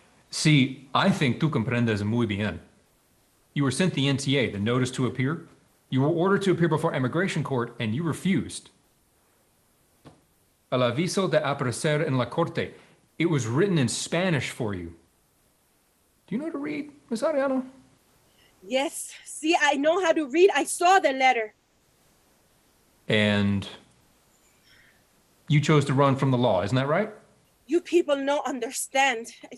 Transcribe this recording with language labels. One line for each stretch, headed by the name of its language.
English: See, I think
Spanish: tú comprendes muy bien.
English: You were sent the NTA, the notice to appear. You were ordered to appear before immigration court and you refused.
Spanish: El aviso de aparecer en la corte.
English: It was written in Spanish for you. Do you know how to read, Ms. Arellano? Yes, see, I know how to read. I saw the letter. And you chose to run from the law, isn't that right? You people don't understand.